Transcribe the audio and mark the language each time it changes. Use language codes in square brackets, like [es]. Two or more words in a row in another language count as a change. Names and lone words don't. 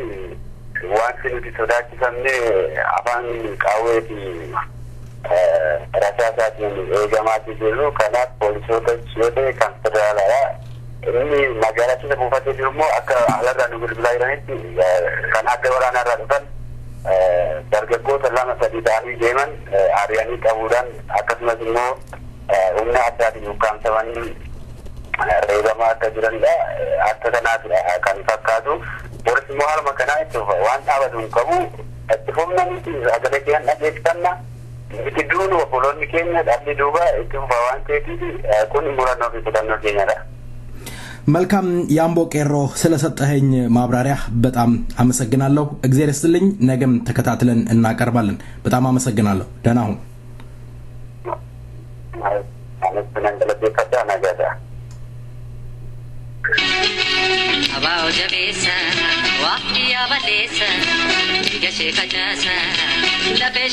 [om] wanti nuti sodaachifamne afaan qaawweeti rasaasaatiin eegamaatii jiru kanaaf poolisoota yoo ta'e kan federaalaa inni magaalaa keessa buufatee jiru immoo akka alarraa nu bilbilaa jiranitti kan adda waraanaarraa dhufan dargaggoota lama sadii ta'anii deeman ari'anii qabuudhaan akkasumas immoo humna addaatiin ukkaamsamanii reebamaa akka jiranidha. Akka kanaatidha kan fakkaatu boris immoo haaluma kanaa itti waan dhaabatu hin qabu itti fufna miti sagalee keenya dhageessifanna itti duunu obboloonni keenya dhabni duuba itti fufa waan ta'eetiif kun murannoo fi kutannoo keenyadha. [am] መልካም ያምቦ ቄሮ ስለሰጠኸኝ ማብራሪያ በጣም አመሰግናለሁ እግዚአብሔር ይስጥልኝ ነገም ተከታትለን እናቀርባለን በጣም አመሰግናለሁ ደህና ሁን አባው ጀቤሳ ዋቂያ ባሌሳ ገሼ ከጃሳ ለቤሼ